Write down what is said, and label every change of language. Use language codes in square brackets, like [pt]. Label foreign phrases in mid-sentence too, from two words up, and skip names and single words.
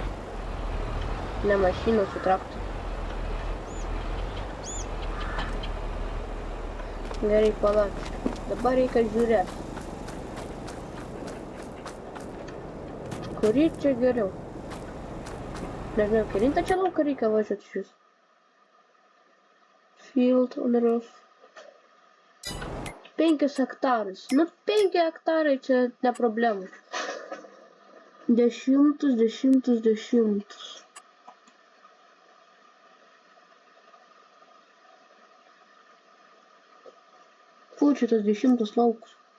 [lt] Ne mašina, su traktoriu. Gerai, palauk. Dabar reikia žiūrėti. Kurį čia geriau? Nežinau, kelintą čia lauką reikia važiuoti šis. [en] Field on roof. 5 hektarus. [lt] Nu, 5 hektarai čia ne problema. 10. Kur čia tas 10 laukus?